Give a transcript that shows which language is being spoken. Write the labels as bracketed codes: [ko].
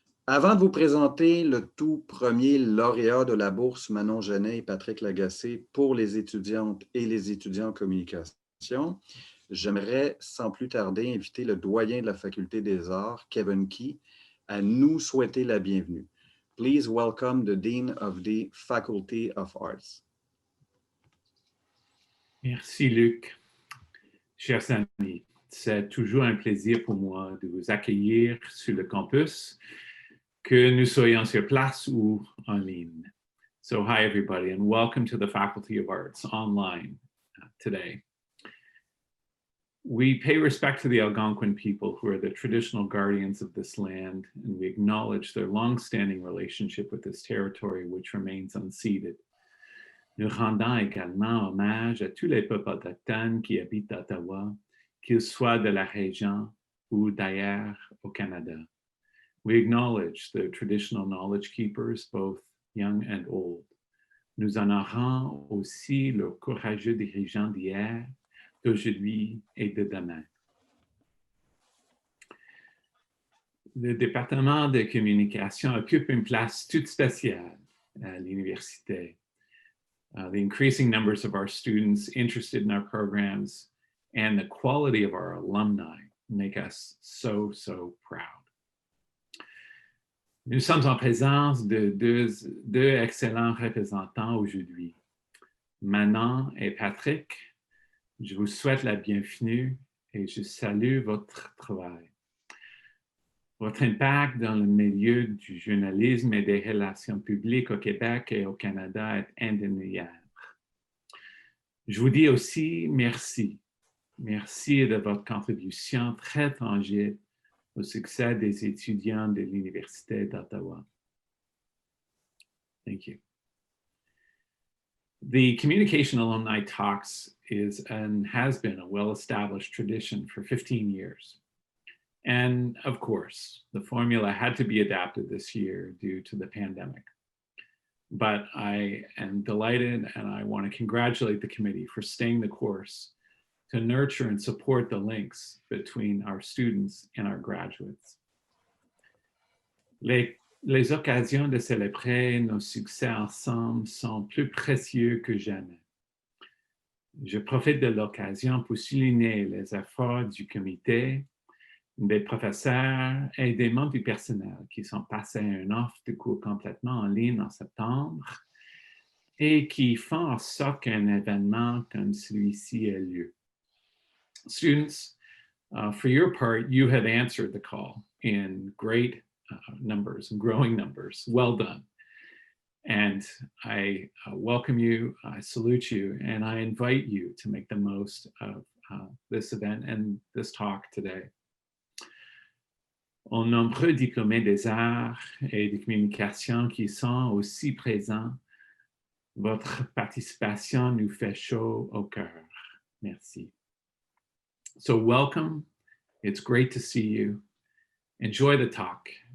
[fr] Avant de vous présenter le tout premier lauréat de la bourse Manon Genet et Patrick Lagacé pour les étudiantes et les étudiants en communication, j'aimerais sans plus tarder inviter le doyen de la Faculté des Arts, Kevin Key, à nous souhaiter la bienvenue. [en] Please welcome the Dean of the Faculty of Arts. [fr] Merci Luc. Chers amis, c'est toujours un plaisir pour moi de vous accueillir sur le campus, que nous soyons sur place ou en ligne. [en] So hi everybody and welcome to the Faculty of Arts online today. We pay respect to the Algonquin people who are the traditional guardians of this land, and we acknowledge their long-standing relationship with this territory which remains unceded. [fr] Nous rendons également hommage à tous les peuples autochtones qui habitent Ottawa, qu'ils soient de la région ou d'ailleurs au Canada. [en] We acknowledge the traditional knowledge keepers, both young and old. [fr] Nous honorons aussi leurs courageux dirigeants d'hier, d'aujourd'hui et de demain. Le département de communication occupe une place toute spéciale à l'université. [en] The increasing numbers of our students interested in our programs and the quality of our alumni make us so, so proud. [fr] Nous sommes en présence de deux excellents représentants aujourd'hui. Manon et Patrick, je vous souhaite la bienvenue et je salue votre travail. Votre impact dans le milieu du journalisme et des relations publiques au Québec et au Canada est indéniable. Je vous dis aussi merci. Merci de votre contribution très tangible au succès des étudiants de l'Université d'Ottawa. [en] Thank you. The Communication Alumni Talks is and has been a well-established tradition for 15 years. And of course, the formula had to be adapted this year due to the pandemic. But I am delighted and I want to congratulate the committee for staying the course to nurture and support the links between our students and our graduates. [fr] Les occasions de célébrer nos succès ensemble sont plus précieux que jamais. Je profite de l'occasion pour souligner les efforts du comité, des professeurs et des membres du personnel qui sont passés à une offre de cours complètement en ligne en septembre et qui font en sorte qu'un événement comme celui-ci ait lieu. [en] Students, for your part, you have answered the call in great numbers and growing numbers. Well done. And I welcome you, I salute you, and I invite you to make the most of this event and this talk today. [fr] Aux nombreux diplômés des arts et des communications qui sont aussi présents, votre participation nous fait chaud au cœur. Merci. [en] So welcome. It's great to see you. Enjoy the talk.